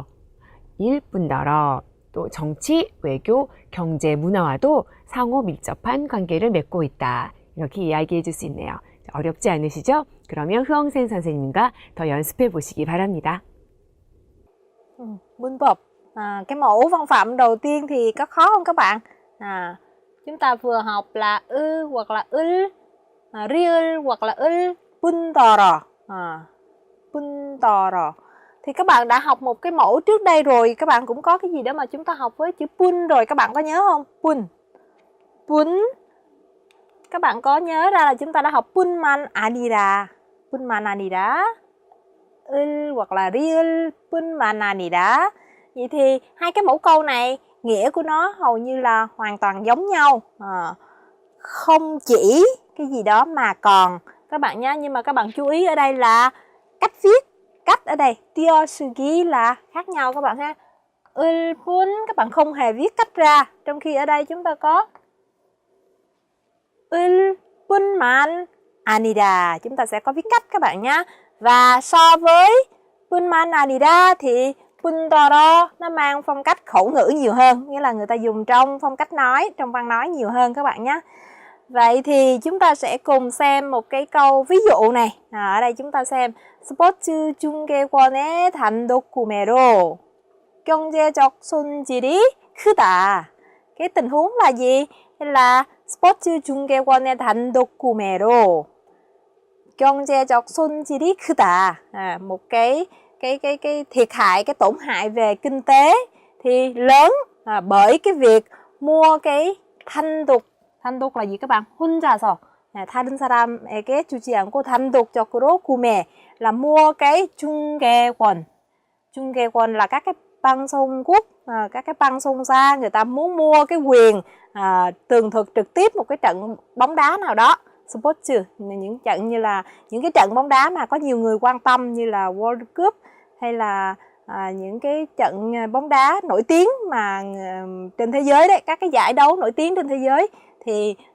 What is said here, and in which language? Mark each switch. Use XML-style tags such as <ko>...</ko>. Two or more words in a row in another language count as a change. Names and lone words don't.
<ko>일 뿐더러 또 정치, 외교, 경제, 문화와도 상호 밀접한 관계를 맺고 있다. 이렇게 이야기해 줄 수 있네요. 어렵지 않으시죠? 그러면 흐엉센 선생님과 더 연습해 보시기 바랍니다. 문법.</ko> <vi>Cái mẫu văn phạm đầu tiên thì có khó không các bạn? Chúng ta vừa học là</vi> <ko>hoặc là riêng</ko> <vi>hoặc là 뿐더러.</vi> <ko>뿐더러.</ko> <vi>Thì các bạn đã học một cái mẫu trước đây rồi, các bạn cũng có cái gì đó mà chúng ta học với chữ 뿐 rồi, các bạn có nhớ không?</vi> <ko>뿐. 뿐.</ko> <vi>Các bạn có nhớ ra là chúng ta đã học</vi> <ko>뿐만 아니라, 뿐만 아니라, 을</ko> <vi>hoặc là riêng</vi> <ko>뿐만 아니라.</ko> <vi>Vậy thì hai cái mẫu câu này nghĩa của nó hầu như là hoàn toàn giống nhau. Không chỉ cái gì đó mà còn, các bạn nhé. Nhưng mà các bạn chú ý ở đây là cách viết. Cách ở đây 띄어쓰기 là khác nhau các bạn ha.</vi> <ko>을 뿐</ko> <vi>các bạn không hề viết cách ra, trong khi ở đây chúng ta có</vi> <ko>을 뿐만 아니라,</ko> <vi>chúng ta sẽ có viết cách các bạn nhé. Và so với</vi> <ko>뿐만 아니라</ko> <vi>thì 뿐더러 nó mang phong cách khẩu ngữ nhiều hơn, nghĩa là người ta dùng trong phong cách nói, trong văn nói nhiều hơn các bạn nhé. Vậy thì chúng ta sẽ cùng xem một cái câu ví dụ này. Ở đây chúng ta xem</vi> <ko>스포츠 중계권의 단독 구매로 경제적 손실이 크다.</ko> <vi>Cái tình huống là gì? Là</vi> <ko>스포츠 중계권의 단독 구매로 경제적 손실이 크다.</ko> <vi>Một cái thiệt hại, cái tổn hại về kinh tế thì lớn bởi cái việc mua cái 단독. 단독 là gì các bạn?</vi> <ko>혼자서 다른 사람에게 주지 않고 단독적으로 구매</ko> <vi>là mua cái 중계권. 중계권 là các cái 방송국, các cái 방송사 người ta muốn mua cái quyền tường thuật trực tiếp một cái trận bóng đá nào đó. Sports, những trận như là những cái trận bóng đá mà có nhiều người quan tâm như là World Cup hay là những cái trận bóng đá nổi tiếng mà trên thế giới đấy, các cái giải đấu nổi tiếng trên thế giới thì</vi>